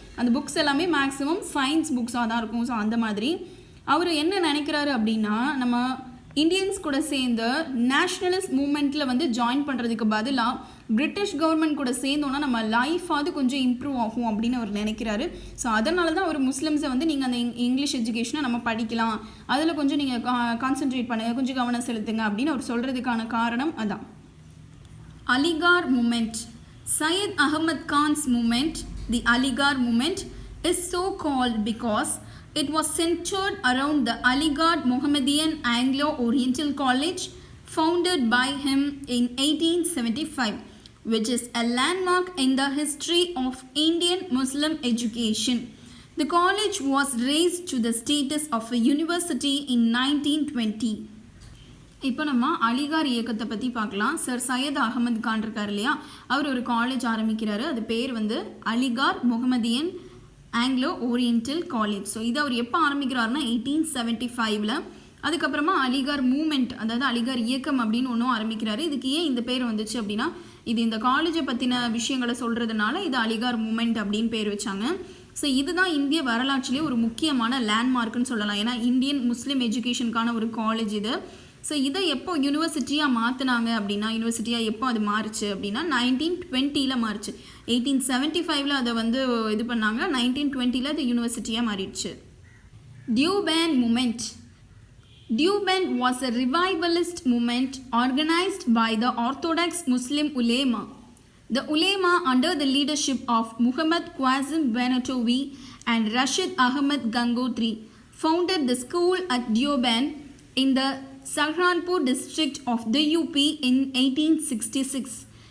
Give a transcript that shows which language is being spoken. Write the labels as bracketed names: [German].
[Tamil] அந்த புக்ஸ் எல்லாமே maximum science புக்ஸாக தான் இருக்கும். ஸோ அந்த மாதிரி அவர் என்ன நினைக்கிறாரு அப்படின்னா, நம்ம இந்தியன்ஸ் கூட சேர்ந்து நேஷ்னலிஸ்ட் மூமெண்ட்டில் வந்து ஜாயின் பண்ணுறதுக்கு பதிலாக பிரிட்டிஷ் கவர்மெண்ட் கூட சேர்ந்தோன்னா நம்ம லைஃபாவது கொஞ்சம் இம்ப்ரூவ் ஆகும் அப்படின்னு அவர் நினைக்கிறாரு. ஸோ அதனால தான் அவர் முஸ்லிம்ஸை வந்து நீங்கள் அந்த இங்கிலீஷ் எஜுகேஷனை நம்ம படிக்கலாம், அதில் கொஞ்சம் நீங்கள் கான்சென்ட்ரேட் பண்ணுங்கள், கொஞ்சம் கவனம் செலுத்துங்க அப்படின்னு அவர் சொல்கிறதுக்கான காரணம் அதான். Aligarh moment. [English] Syed Ahmed Khan's movement, the Aligarh movement, is so called because it was centered around the Aligarh Mohammedan Anglo-Oriental College founded by him in 1875, which is a landmark in the history of Indian Muslim education. The college was raised to the status of a university in 1920. [Tamil] இப்போ நம்ம அலிகார் இயக்கத்தை பற்றி பார்க்கலாம். Sir Syed Ahmed Khan இருக்கார் இல்லையா, அவர் ஒரு college ஆரம்பிக்கிறாரு. அது பேர் வந்து Aligarh Mohammedan Anglo oriental college. So இதை அவர் எப்போ ஆரம்பிக்கிறாருன்னா 1875. அதுக்கப்புறமா அலிகார் மூமெண்ட், அதாவது அலிகார் இயக்கம் அப்படின்னு ஒன்றும் ஆரம்பிக்கிறாரு. இதுக்கு ஏன் இந்த பேர் வந்துச்சு அப்படின்னா, இது இந்த காலேஜை பற்றின விஷயங்களை சொல்கிறதுனால இது அலிகார் மூமெண்ட் அப்படின்னு பேர் வச்சாங்க. ஸோ இதுதான் இந்திய வரலாற்றிலே ஒரு முக்கியமான லேண்ட்மார்க்குன்னு சொல்லலாம். ஏன்னா இந்தியன் முஸ்லீம் எஜுகேஷனுக்கான ஒரு காலேஜ் இது. ஸோ இதை எப்போ யூனிவர்சிட்டியாக மாற்றினாங்க அப்படின்னா, யூனிவர்சிட்டியாக எப்போ அது மாறுச்சு அப்படின்னா 1920 மாறுச்சு. 1875 அதை வந்து இது பண்ணாங்க, 1920 அது யூனிவர்சிட்டியாக மாறிடுச்சு. டியூபேண்ட் moment. [English] Deoband was a revivalist movement organized by the Orthodox Muslim ulema. The ulema, under the leadership of Muhammad Qasim Banatowi and Rashid Ahmad Gangotri, founded the school at Deoband in the Saharanpur district of the UP in 1866.